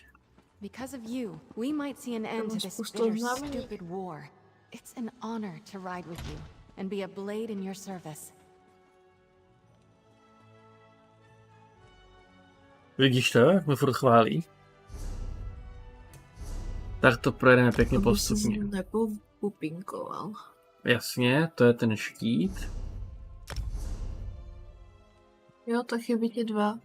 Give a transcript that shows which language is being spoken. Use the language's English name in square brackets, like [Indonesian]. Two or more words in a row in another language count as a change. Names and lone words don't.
[English] Because of you, we might see an end to this bitter, stupid war. It's an honor to ride with you and be a blade in your service. [Czech] Vidíš to, jak mě furt chválí? Tak to projedeme pěkně postupně. Nepopupinkoval. Jasně, to je ten štít. Jo, tak chybí ti 2.